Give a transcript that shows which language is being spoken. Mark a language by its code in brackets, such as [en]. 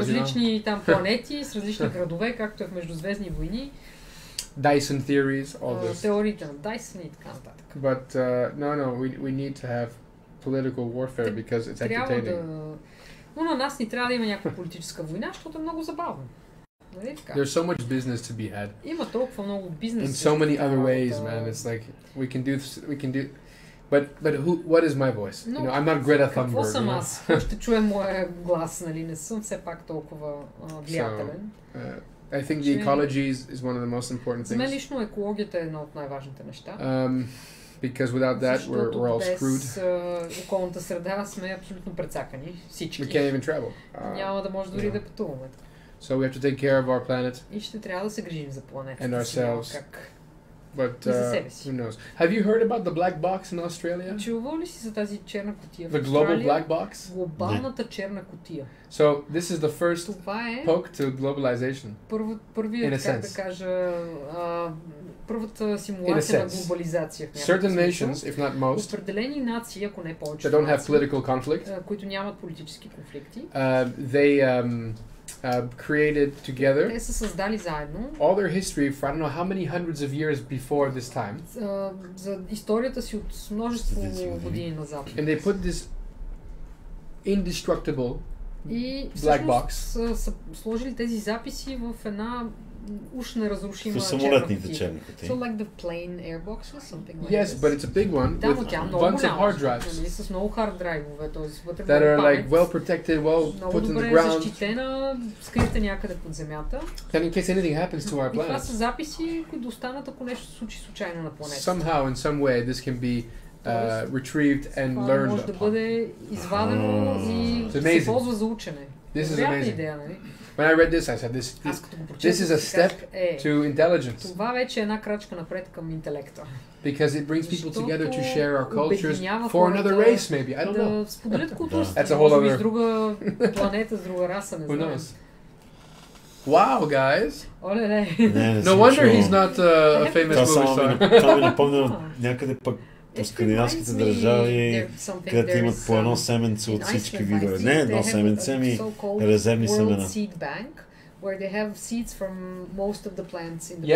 [bg] Различни там планети с различни градове, както е в Междузвездни войни. [en] Dyson theories, all this. [bg] Теориите на Дайсън и така нататък. [en] But no, we need to have political warfare because it's entertaining. [bg] Но на нас ни трябва да има някаква политическа война, защото е много забавно. [en] There's so much business to be had. [bg] Има толкова много бизнес. [en] In so many other ways, man. It's like we can do. But what is my voice? You know, I'm not Greta Thunberg. [bg] Какво съм аз? Ще чуем моя глас, нали? Не съм все пак толкова влиятелен. [en] I think the ecology is one of the most important things. [bg] За мен лично екологията е едно от най-важните неща. [en] Because without that, we're all screwed. [bg] Без околната среда сме абсолютно прецакани. Всички. [en] We can't even travel. [bg] Няма да може дори да пътуваме. [en] So we have to take care of our planet. [bg] И ще трябва да се грижим за планетата. [en] And ourselves. But who knows? Have you heard about the black box in Australia? [bg] Чувал ли си за тази черна кутия? [en] The global black box? [bg] Глобалната черна кутия. [en] So this is the first poke to globalization. [bg] Първият, как да кажа, първата симулация на глобализация в някакъв [en] Certain nations, if not most, [bg] определени нации, ако не повече, [en] that don't have political conflict, [bg] които нямат политически конфликти, [en] they created together [bg] те са създали заедно [en] all their history for I don't know how many hundreds of years before this time. [bg] За историята си от множество години назад. [en] And they put this indestructible [bg] и [en] black box. [bg] Са сложили тези записи в една уж неразрушима черна кутия. [en] So like the plain airbox or something like yes, but it's a big one with bunch of hard drives. [bg] С много hard драйвове, т.е. [en] that are like well protected, well put in the ground. [bg] Защитена, скрита някъде под земята. [en] Then in case anything happens to our planet. [bg] Това са записи, които достанат, ако нещо се случи случайно на планетата. [en] Somehow, in some way, this can be retrieved and learned. [bg] Може да бъде извадено и се ползва за учене. [en] This is amazing. [bg] Идея, нали? [en] When I read this, I said, this is a step to intelligence. [bg] Това вече е една крачка напред към интелекта. [en] Because it brings people together to share our cultures for another race, maybe. I don't know. [bg] Да споделят културата. [en] That's a whole other. [bg] С друга планета, с друга раса, не знам. [en] Who knows? Wow, guys. [bg] Оле, [en] no wonder he's not a famous movie star. [bg] Това ми напомня някъде пък по скандинавските държави, където имат по едно семенце от всички видове. Не едно семенце, ами резервни семена. [en] Where they have seeds from most of the plants in the